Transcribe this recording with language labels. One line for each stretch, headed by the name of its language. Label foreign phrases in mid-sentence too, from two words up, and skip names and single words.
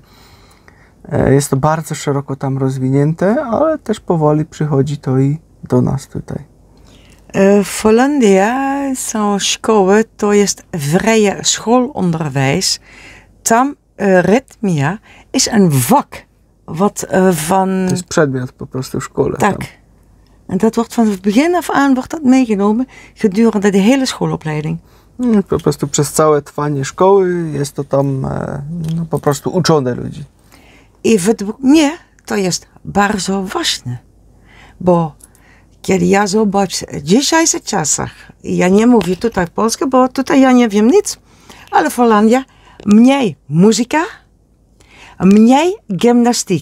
Polish: Jest to bardzo szeroko tam rozwinięte, ale też powoli przychodzi to i do nas tutaj. W Holandii są szkoły, to jest
Dutch: vrije schoolonderwijs.
Polish: Tam rytmia
Dutch: is een vak. Wat van...
Polish: To jest przedmiot po prostu w szkole. Tak. Tam.
Dutch: En dat wordt van het begin af aan wordt dat meegenomen gedurende de hele schoolopleiding.
Polish: Po prostu przez całe trwanie szkoły jest to tam no, po prostu uczone ludzi. I według mnie to jest bardzo ważne. Bo kiedy ja zobaczę w dzisiejszych czasach, ja nie mówię tutaj polskie, bo tutaj ja nie wiem nic, ale w Holandii mniej muzyka, mniej gimnastyk.